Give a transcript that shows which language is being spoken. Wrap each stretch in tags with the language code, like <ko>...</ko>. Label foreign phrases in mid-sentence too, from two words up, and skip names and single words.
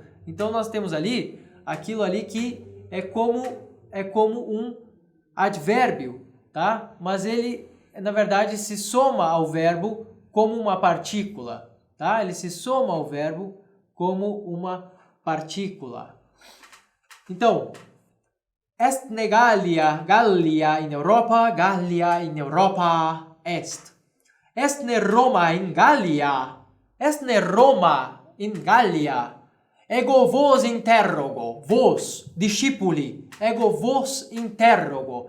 <pt>Então nós temos ali aquilo ali que é como um advérbio, tá? Mas ele, na verdade, se soma ao verbo como uma partícula, tá? Ele se soma ao verbo como uma partícula. Então,</pt> <la>est ne Gallia in Europa, Gallia in Europa est. Est ne Roma in Gallia, est ne Roma in Gallia. Ego vos interrogo, vos, discipuli, ego vos interrogo.</la>